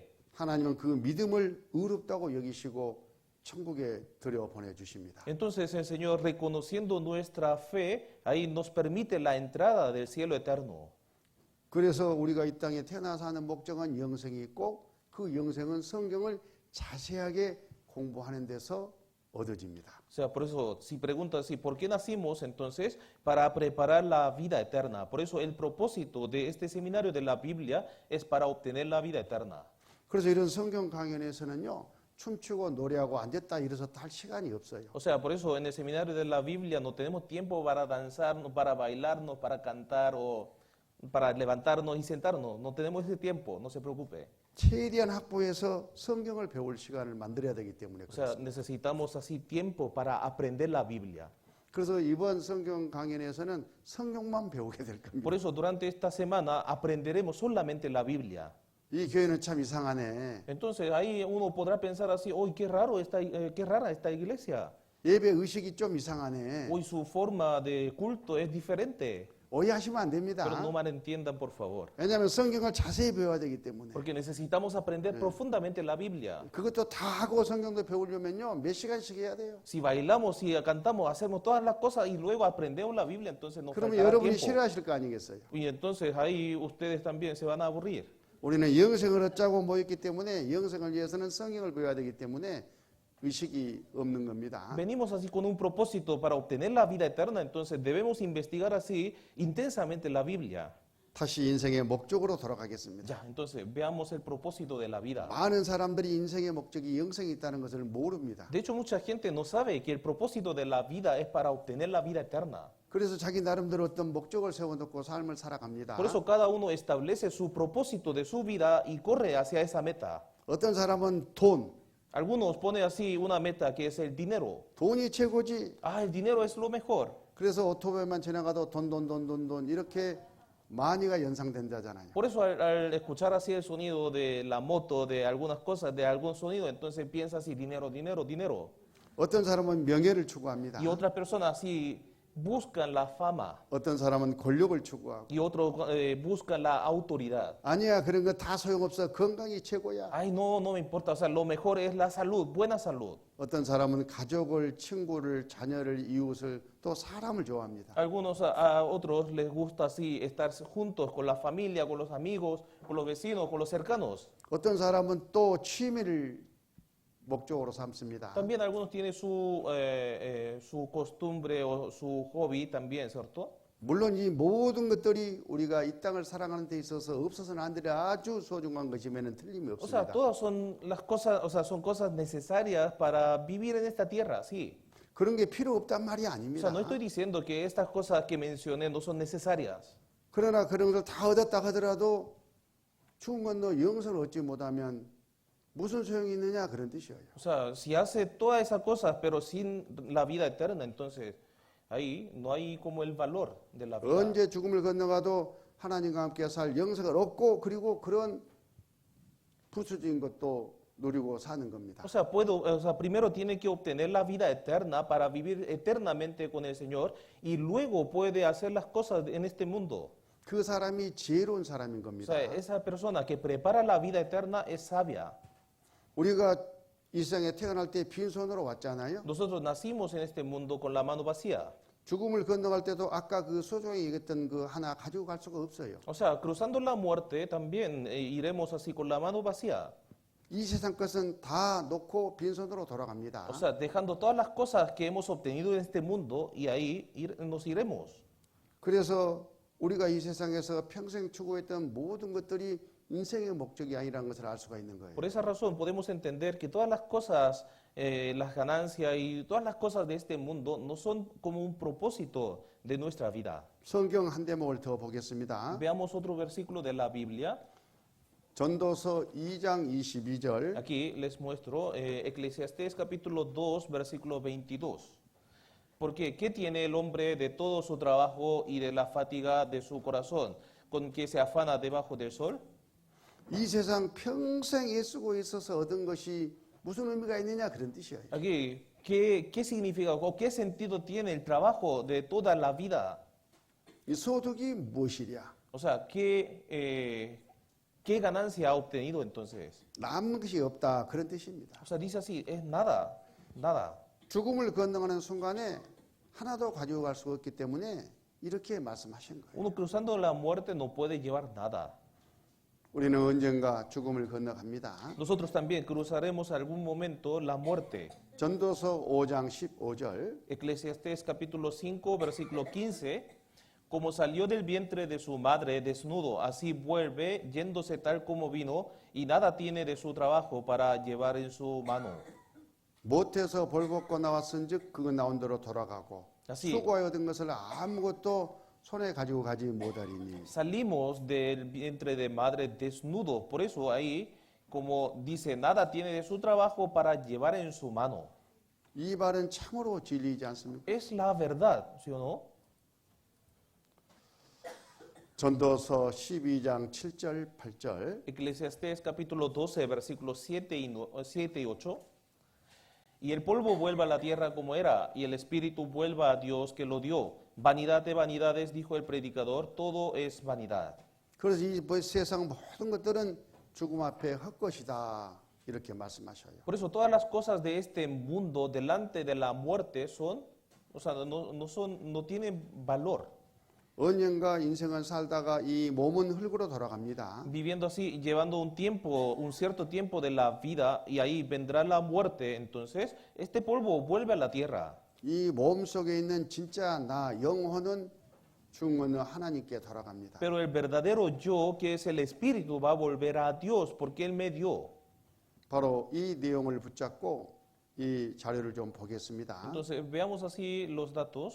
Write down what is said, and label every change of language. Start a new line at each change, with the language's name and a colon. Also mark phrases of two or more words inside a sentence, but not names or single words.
Korean: 하나님은 그 믿음을 의롭다고 여기시고 천국에 들여 보내주십니다.
Spanish: Entonces, el Señor, reconociendo nuestra fe, ahí nos permite la entrada del cielo eterno.
Korean: 그래서 우리가 이 땅에 태어나서 하는 목적은 영생이 있고 그 영생은 성경을 자세하게 공부하는 데서 얻어집니다.
Spanish: O sea, por eso, si preguntas, si ¿por qué nacimos? Entonces, para preparar la vida eterna. Por eso, el propósito de este seminario de la Biblia es para obtener la vida eterna.
Korean: 그래서 이런 성경 강연에서는요, 춤추고 노래하고 앉았다 일어섰다 할 시간이 없어요.
Spanish: O sea, por eso en el seminario de la Biblia no tenemos tiempo para danzarnos, para bailarnos, para cantar o para levantarnos y sentarnos. No tenemos ese tiempo, no se preocupe.
Korean: 최대한 확보해서 성경을 배울 시간을 만들어야 되기 때문에
Spanish: O sea,
Korean: 그렇습니다.
Spanish: necesitamos así tiempo para aprender la Biblia.
Korean: 그래서 이번 성경 강연에서는 성경만 배우게 될 겁니다.
Spanish: Por eso durante esta semana aprenderemos solamente la Biblia.
Korean: 이 교회는 참 이상하네.
Spanish: Entonces ahí uno podrá pensar así, hoy qué raro qué rara esta iglesia.
Korean: 예배 의식이 좀 이상하네.
Spanish: Hoy su forma de culto es diferente.
Korean: 오해하시면 안 됩니다.
Spanish: Pero no malentiendan, por favor.
Korean: 왜냐하면 성경을 자세히 배워야 되기 때문에.
Spanish: Porque necesitamos aprender profundamente la Biblia.
Korean: 그것도 다 하고 성경도 배우려면요, 몇 시간씩 해야 돼요.
Spanish: Si bailamos, si cantamos, hacemos todas las cosas y luego aprendemos la Biblia, entonces nos
Korean: 그러면
Spanish: faltará
Korean: 여러분이
Spanish: tiempo.
Korean: 싫어하실 거 아니겠어요?
Spanish: Y entonces ahí ustedes también se van a aburrir.
Korean: 우리는 영생을 얻자고 모였기 때문에 영생을 위해서는 성경을 배워야 되기 때문에 의식이 없는 겁니다.
Spanish: Venimos así con un propósito para obtener la vida eterna, entonces debemos investigar así intensamente la Biblia.
Korean: 다시 인생의 목적으로 돌아가겠습니다.
Spanish: Ya, entonces veamos el propósito de la vida.
Korean: 많은 사람들이 인생의 목적이 영생이 있다는 것을 모릅니다.
Spanish: De hecho, mucha gente no sabe que el propósito de la vida es para obtener la vida eterna.
Korean: 그래서 자기 나름대로 어떤 목적을 세워놓고 삶을 살아갑니다.
Spanish: Por eso cada uno establece su propósito de su vida y corre hacia esa meta.
Korean: 어떤 사람은 돈,
Spanish: Algunos ponen así una meta que es el dinero.
Korean: 돈이 최고지.
Spanish: Ah, el dinero es lo mejor.
Korean: 그래서 오토바이만 지나가도 돈 이렇게 많이가 연상된다잖아요.
Spanish: Por eso al escuchar así el sonido de la moto, de algunas cosas, de algún sonido, entonces piensa así, dinero, dinero, dinero.
Korean: 어떤 사람은 명예를 추구합니다.
Spanish: Y otras personas así buscan la fama.
Korean: 어떤 사람은 권력을 추구하고.
Spanish: Y otros buscan la autoridad.
Korean: 아니야, 그런 거 다 소용없어. 건강이 최고야.
Spanish: Ay, no, no me importa. O sea, lo mejor es la salud, buena salud.
Korean: 어떤 사람은 가족을, 친구를, 자녀를, 이웃을 또 사람을 좋아합니다.
Spanish: Algunos a otros les gusta así estar juntos con la familia, con los amigos, con los vecinos, con los cercanos.
Korean: 어떤 사람은 또 취미를 목적으로 삼습니다.
Spanish: También algunos tienen su costumbre o su hobby también, ¿cierto?
Korean: 물론 이 모든 것들이 우리가 이 땅을 살아가는 데 있어서 없어서는 안 되는 아주 소중한 것이면은 틀림이
Spanish: O sea,
Korean: 없습니다.
Spanish: todas son las cosas, o sea, son cosas necesarias para vivir en esta tierra, sí.
Korean: 그런 게 필요 없단 말이
Spanish: O
Korean: 아닙니다.
Spanish: sea, no estoy diciendo que estas cosas que mencioné no son necesarias.
Korean: 그러나 그런 것을 다 얻었다 하더라도 죽은 건너 영생을 얻지 못하면 무슨 소용이 있느냐 그런 뜻이에요.
Spanish: O sea, si hace todas esas cosas pero sin la vida eterna, entonces ahí no hay como el valor de la vida.
Korean: 언제 죽음을 건너가도 하나님과 함께 살 영생을 얻고 그리고 그런 부수적인 것도 누리고 사는 겁니다.
Spanish: O sea, primero tiene que obtener la vida eterna para vivir eternamente con el Señor y luego puede hacer las cosas en este mundo.
Korean: 그 사람이 지혜로운 사람인
Spanish: O
Korean: 겁니다.
Spanish: sea, esa persona que prepara la vida eterna es sabia.
Korean: 우리가 이 세상에 태어날 때 빈손으로 왔잖아요.
Spanish: Nosotros nacimos en este mundo con la mano vacía.
Korean: 죽음을 건너갈 때도 아까 그 소종이 얘기했던 그 하나 가지고 갈 수가 없어요.
Spanish: O sea, cruzando la muerte también iremos así con la mano vacía.
Korean: 이 세상 것은 다 놓고 빈손으로 돌아갑니다.
Spanish: O sea, dejando todas las cosas que hemos obtenido en este mundo y ahí nos iremos.
Korean: 그래서 우리가 이 세상에서 평생 추구했던 모든 것들이 인생의 목적이 아니라는 것을 알 수가 있는 거예요.
Spanish: Por esa razón podemos entender que todas las cosas, las ganancias y todas las cosas de este mundo no son como un propósito de nuestra vida.
Korean: 성경 한 대목을 더 보겠습니다.
Spanish: Veamos otro versículo de la Biblia.
Korean: 전도서 2장 22절.
Spanish: Aquí les muestro Eclesiastés capítulo 2, versículo 22. Porque ¿qué tiene el hombre de todo su trabajo y de la fatiga de su corazón, con que se afana debajo del sol?
Korean: 이 세상 평생 애쓰고 있어서 얻은 것이 무슨 의미가 있느냐 그런 뜻이에요.
Spanish: Aquí, ¿qué significa o qué sentido tiene el trabajo de toda la vida?
Korean: 이 소득이 무엇이랴?
Spanish: O sea, ¿qué ganancia ha obtenido entonces?
Korean: 남는 것이 없다 그런 뜻입니다.
Spanish: O sea, dice así, es nada, nada.
Korean: 죽음을 건너가는 순간에 하나도 가지고 갈 수 없기 때문에 이렇게 말씀하신 거예요.
Spanish: Uno cruzando la muerte no puede llevar nada.
Korean: 우리는 언젠가 죽음을 건너갑니다.
Spanish: Nosotros también cruzaremos algún momento la muerte.
Korean: 전도서 5장 15절.
Spanish: Eclesiastés capítulo 5, versículo 15. Como salió del vientre de su madre desnudo, así vuelve, yéndose tal como vino, y nada tiene de su trabajo para llevar en su mano.
Korean: 못해서 벌벗고 나왔은즉 그거 나온 대로 돌아가고 다시. 수고하여 얻은 것을 아무것도 손에 가지고 가지 못하리니.
Spanish: Salimos del vientre de madre desnudo, por eso ahí, como dice, nada tiene de su trabajo para llevar en su mano.
Korean: 이 말은 참으로 진리이지 않습니까?
Spanish: Es la verdad, ¿sí o no?
Korean: 전도서 12장 7절 8절.
Spanish: Eclesiastés capítulo 12, versículos 7 y 8. Y el polvo vuelva a la tierra como era, y el espíritu vuelva a Dios que lo dio. Vanidad de vanidades, dijo el predicador, todo es vanidad.
Korean: 그래서 이 세상 모든 것들은 죽음 앞에 헛것이다 이렇게 말씀하셔요.
Spanish: Por eso todas las cosas de este mundo delante de la muerte son, o sea, no tienen valor.
Korean: 언젠가 인생을 살다가 이 몸은 흙으로 돌아갑니다.
Spanish: Viviendo así, llevando un tiempo, un cierto tiempo de la vida, y ahí vendrá la muerte, entonces este polvo vuelve a la tierra.
Korean: 이 몸 속에 있는 진짜 나 영혼은 죽으면 하나님께 돌아갑니다.
Spanish: Pero el verdadero yo, que es el espíritu, va a volver a Dios porque Él me dio.
Korean: 바로 이 내용을 붙잡고 이 자료를 좀 보겠습니다.
Spanish: Entonces veamos así los datos.